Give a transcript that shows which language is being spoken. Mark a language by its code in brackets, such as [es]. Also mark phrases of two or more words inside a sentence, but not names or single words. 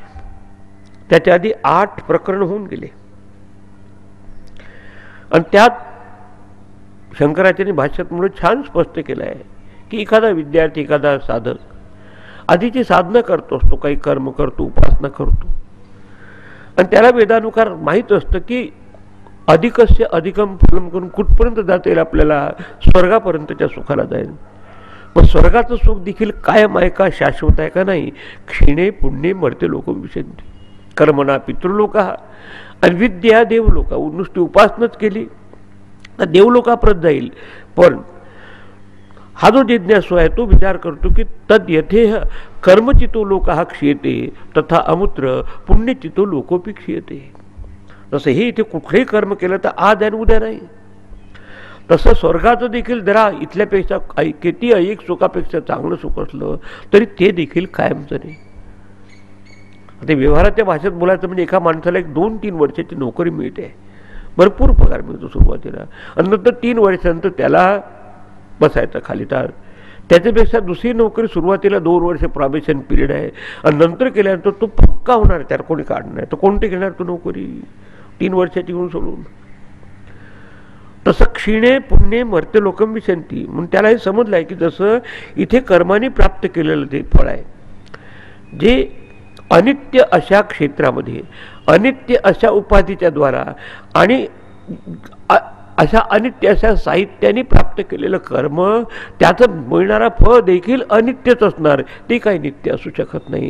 [mr] त्याच्या आधी 8 प्रकरण होऊन गेले. आणि त्यात शंकराचार्य भाष्यात म्हणून छान स्पष्ट केलं आहे की एखादा विद्यार्थी, एखादा साधक आधीची साधना करतो असतो, काही कर्म करतो, उपासना करतो, आणि त्याला वेदानुसार माहीत असतं की [sa] अधिकस्य अधिकम फलम [mr] करून कुठपर्यंत जाता येईल आपल्याला, स्वर्गापर्यंतच्या सुखाला जाईल. मग स्वर्गाचं सुख देखील कायम आहे का, शाश्वत आहे का नाही. [sa] क्षीणे पुण्ये मर्त्य लोक विशंती. कर्मणा पितृलोका आणि विद्या देवलोका. [mr] नुसती उपासनाच केली तर देवलोकाप्रत जाईल. पण हा जो जिज्ञासू आहे तो विचार करतो की [sa] तद यथेह कर्मचितो लोक हा क्षीयते तथा अमुत्र पुण्यचितो लोकोपी क्षीयते. [mr] तसं हे इथे कुठलेही कर्म केलं तर आज आणि उद्या नाही. तसं स्वर्गाचं देखील जरा इथल्यापेक्षा किती ऐक सुखापेक्षा चांगलं सुख असलं तरी ते देखील कायमचं नाही. आता व्यवहाराच्या भाषेत बोलायचं म्हणजे एका माणसाला 2-3 वर्षाची नोकरी मिळते, भरपूर पगार मिळतो सुरुवातीला, आणि नंतर 3 वर्षानंतर त्याला बसायचं खाली. तर त्याच्यापेक्षा दुसरी नोकरी सुरुवातीला 2 वर्ष [en] probation period [mr] आहे आणि नंतर केल्यानंतर तो पक्का होणार, त्याला कोणी काढणार. तर कोणते घेणार तो नोकरी 3 वर्षाची घेऊन सोडून. [sa] तसं क्षीणे पुण्ये मर्त्य लोकम विशंती. [mr] म्हणून त्याला हे समजलं आहे की जसं इथे कर्माने प्राप्त केलेलं ते फळ आहे, जे अनित्य अशा क्षेत्रामध्ये अनित्य अशा उपाधीच्या द्वारा आणि अशा अनित्य अशा साहित्याने प्राप्त केलेलं कर्म, त्याचं मिळणारा फळ देखील अनित्यच असणार, ते काही नित्य असू शकत नाही.